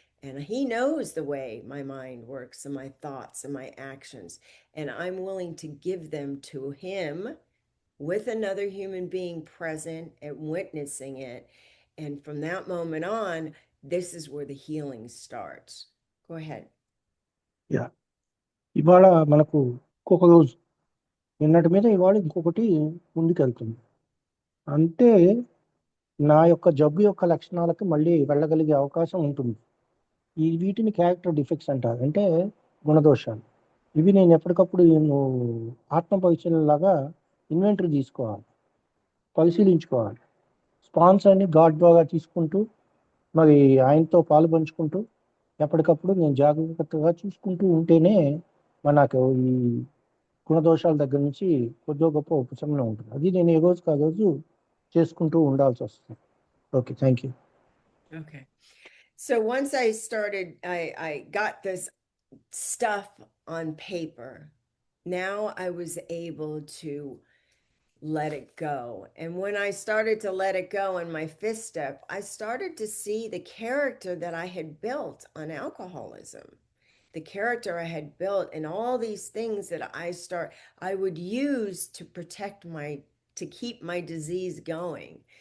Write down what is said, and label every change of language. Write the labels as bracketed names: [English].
[English] And he knows the way my mind works and my thoughts and my actions. And I'm willing to give them to him with another human being present and witnessing it. And from that moment on, this is where the healing starts. Go ahead. [Telugu] Yeah, ఇవాళ మనకు ఇంకొక రోజు, నిన్నటి మీద ఇవాళ ఇంకొకటి ముందుకెళ్తుంది. అంటే నా యొక్క జబ్బు యొక్క లక్షణాలకు మళ్ళీ వెళ్ళగలిగే అవకాశం ఉంటుంది. వీటిని క్యారెక్టర్ డిఫెక్ట్స్ అంటారు, అంటే గుణదోషాలు. ఇవి నేను ఎప్పటికప్పుడు ఆత్మ పరిశీలనలాగా ఇన్వెంటరీ తీసుకోవాలి, పరిశీలించుకోవాలి. స్పాన్సర్ని గాడ్ ద్వారా తీసుకుంటూ మరి ఆయనతో పాలు పంచుకుంటూ ఎప్పటికప్పుడు నేను జాగ్రత్తగా చూసుకుంటూ ఉంటేనే మనకు ఈ గుణదోషాల దగ్గర నుంచి కొద్దిగా గొప్ప ఉపశమనం ఉంటుంది. అది నేను ఏ రోజుకి ఆ రోజు చేసుకుంటూ ఉండాల్సి వస్తుంది. [English] Okay, thank you. Okay. So once I started, I got this stuff on paper. Now I was able to let it go. And when I started to let it go in my fifth step, I started to see the character that I had built on alcoholism, the character I had built, and all these things that I would use to protect to keep my disease going.